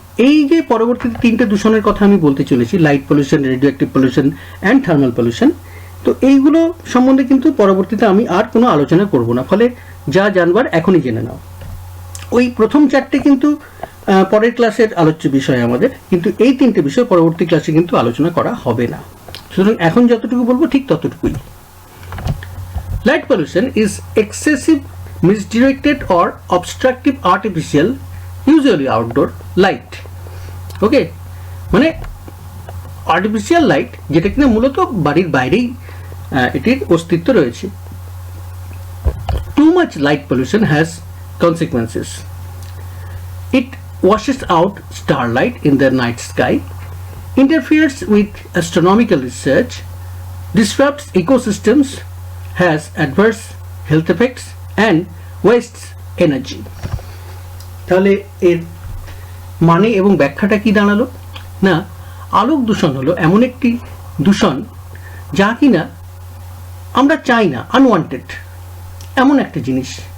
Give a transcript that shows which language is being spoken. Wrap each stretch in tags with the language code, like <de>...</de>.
<bn>এই যে পরবর্তীতে তিনটে দূষণের কথা আমি বলতে চলেছি, light pollution, radio active pollution and thermal pollution, তো এইগুলো সম্বন্ধে কিন্তু পরবর্তীতে আমি আর কোনো আলোচনা করব না, ফলে যা জানবার এখনই জেনে নাও। ওই প্রথম চারটে কিন্তু পরের ক্লাসের আলোচ্য বিষয় আমাদের, কিন্তু এই তিনটে বিষয় পরবর্তী ক্লাসে কিন্তু আলোচনা করা হবে না, সুতরাং এখন যতটুকু বলবো ঠিক ততটুকুই।</bn> <en>Light pollution is excessive, misdirected or obstructive artificial, usually outdoor light.</en> <bn>ওকে, মানে আর্টিফিশিয়াল লাইট যেটা কিনা মূলত বাড়ির বাইরেই এটির অস্তিত্ব রয়েছে।</bn> <en>Too much light pollution has consequences. It washes out starlight in the night sky, interferes with astronomical research, disrupts ecosystems, has adverse health effects and wastes energy.</en> <bn>তাহলে এর মানে এবং ব্যাখ্যাটা কি দাঁড়ালো না, আলোক দূষণ হলো এমন একটি দূষণ যা কিনা আমরা চাই না, আনওয়ান্টেড এমন একটা জিনিস।</bn>